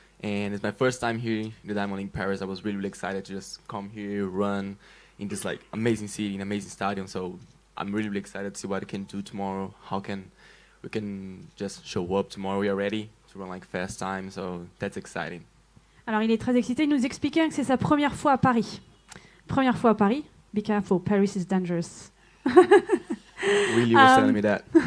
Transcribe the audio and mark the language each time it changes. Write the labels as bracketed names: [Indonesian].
[English] And it's my first time here in the Diamond League Paris. I was really, really excited to just come here, run in this like amazing city, an amazing stadium. So I'm really, really excited to see what I can do tomorrow. We can just show up tomorrow. We are ready to run like fast time, so that's exciting. [French] Alors il est très excité. Il nous expliquait que c'est sa première fois à Paris. Première fois à Paris. [English] Be careful, Paris is dangerous. Really was telling me that.